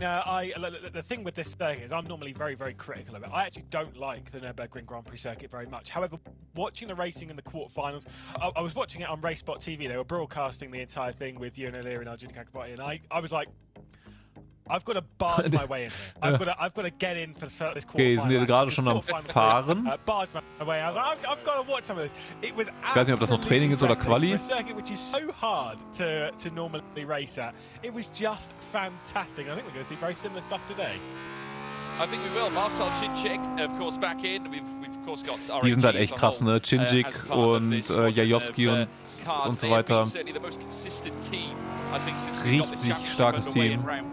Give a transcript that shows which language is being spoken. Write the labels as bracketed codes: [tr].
[en] The thing with this circuit is I'm normally very critical of it. I actually don't like the Nürburgring Grand Prix circuit very much. However, watching the racing in the quarterfinals, I was watching it on Rennsport TV. They were broadcasting the entire thing with Hier, and Arjun Kakabati, and I was like, I've got to barge my way in here. I've got to get in for this quarterfinal. [de] Okay, sind wir gerade schon am Fahren. [en] Barge my way. I was like, I've got to watch some of this. It was [de] ich weiß nicht, ob das noch Training ist oder Quali. [en] A circuit which is so hard to normally race at. It was just fantastic. I think we're going to see very similar stuff today. I think we will. Marcel Cinchik, of course, back in. We've of course got [de] die sind halt echt krass, ne? Cinchik und Jajowski und so weiter. Richtig starkes Team.